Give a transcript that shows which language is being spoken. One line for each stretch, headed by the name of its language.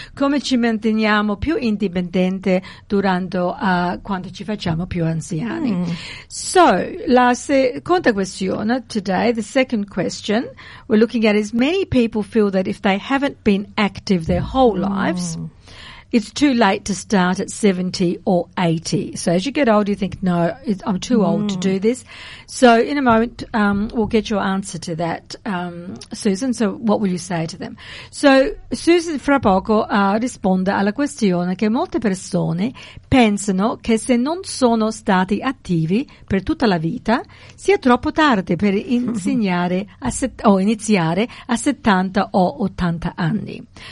Italian: Come ci manteniamo più indipendente durante quando ci facciamo più anziani.
English: So,
Italian: la seconda questione
English: today, the second question we're looking at is many people feel that if they haven't been active their whole lives, it's too late to start at 70 or 80. So as you get old, you think, no, I'm too old to do this. So in a moment, we'll get your answer to that, Susan. So what will you say to them?
Italian: So Susan fra poco risponde alla questione che molte persone pensano che se non sono stati attivi per tutta la vita, sia troppo tardi per iniziare a 70 o 80 anni.